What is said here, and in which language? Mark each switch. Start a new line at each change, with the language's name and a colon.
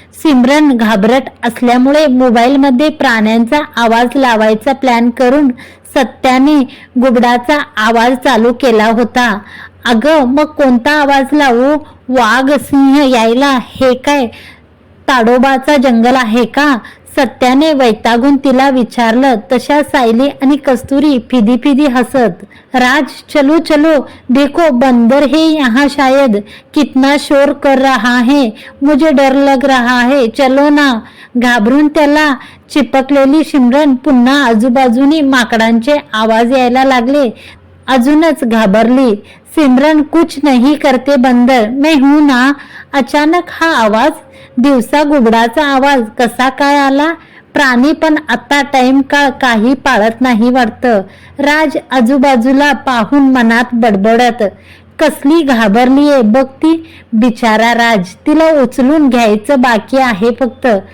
Marathi: सिमरन घाबरट असल्यामुळे मोबाईलमध्ये प्राण्यांचा आवाज लावायचा प्लॅन करून सत्याने घुबडाचा आवाज चालू केला होता। अगं मग कोणता आवाज लावू? वाघ सिंह यायला हे काय ताडोबाचा जंगल आहे का? सत्याने वैतागून तिला विचारलं। तशा सायली आणि कस्तुरी फिदी फिदी हसत,
Hindi: राज चलो चलो, देखो बंदर है यहाँ शायद, कितना शोर कर रहा है, मुझे डर लग रहा है, चलो ना।
Marathi: घाबरून त्याला चिपकलेली सिमरन पुन्हा आजूबाजूनी माकडांचे आवाज यायला लागले, अजूनच घाबरली।
Hindi: सिमरन कुछ नहीं करते बंदर, मैं हूं ना।
Marathi: अचानक हा आवाज, दिवसा घुबडाचा आवाज कसा काय आला? प्राणी पण आता टाइम काळ काही पाळत नाही वाटतं। राज आजूबाजूला पाहून मनात बडबडत, कसली घाबरलीये बघ ती, बिचारा राज, तिला उचलून घ्यायचं बाकी आहे फक्त।